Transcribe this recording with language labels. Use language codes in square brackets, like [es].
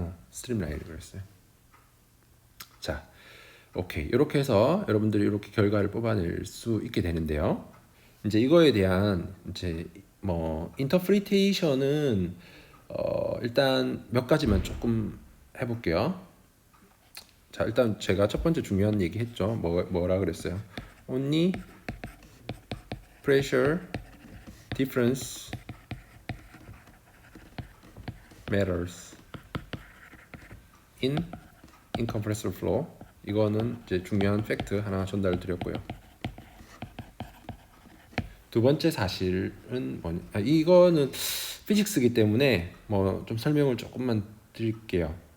[ko] 스트림 라인을 그렸어요. 자, 오케이. 이렇게 해서 여러분들이 이렇게 결과를 뽑아낼 수 있게 되는데요. 이제 이거에 대한 이제 뭐 인터프리테이션은 일단 몇 가지만 조금 해볼게요. 자, 일단 제가 첫 번째 중요한 얘기 했죠. 뭐라 그랬어요? [en] Only pressure difference matters in incompressible flow. [ko] 이거는 이제 중요한 팩트 하나 전달드렸고요. 두 번째 사실은 뭐냐? 이거는 피직스이기 때문에 뭐 좀 설명을 조금만 드릴게요.